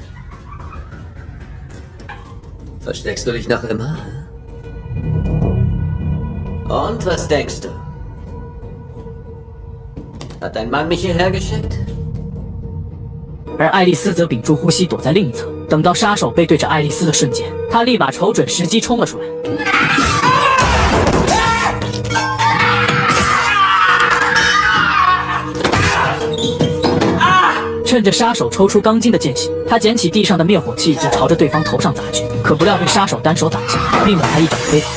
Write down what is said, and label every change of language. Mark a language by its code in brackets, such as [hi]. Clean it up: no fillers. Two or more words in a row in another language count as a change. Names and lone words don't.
[de] Versteckst du dich noch immer? Und was denkst du? Hat dein Mann mich hierher geschickt? [zh] 而爱丽丝则屏住呼吸躲在另一侧。等到杀手背对着爱丽丝的瞬间，她立马瞅准时机冲了出来。趁着杀手抽出钢筋的间隙，他捡起地上的灭火器就朝着对方头上砸去，可不料被杀手单手挡下，命把他一掌飞跑。